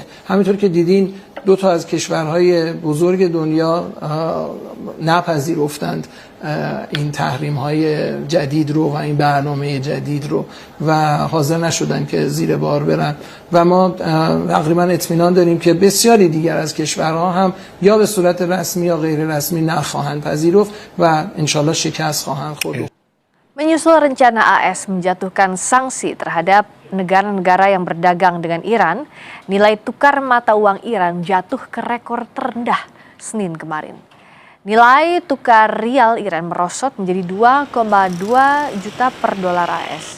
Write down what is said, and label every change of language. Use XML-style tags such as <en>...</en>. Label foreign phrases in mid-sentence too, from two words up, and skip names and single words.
<fa>همینطور که دیدین 2 تا از کشورهای بزرگ دنیا نپذیرفتند این تحریم های جدید رو و این برنامه جدید رو و حاضر نشدن که زیر بار برن و ما تقریبا اطمینان داریم که بسیاری دیگر از keshwarha هم یا به صورت رسمی یا غیر رسمی نخواهند پذیرفت و انشالله شکست خواهند خورد.</fa> <id>Menyusul rencana AS menjatuhkan sanksi terhadap negara-negara yang berdagang dengan Iran, nilai tukar mata uang Iran jatuh ke rekor terendah Senin kemarin. Nilai tukar rial Iran merosot menjadi 2,2 juta per dolar AS.</id>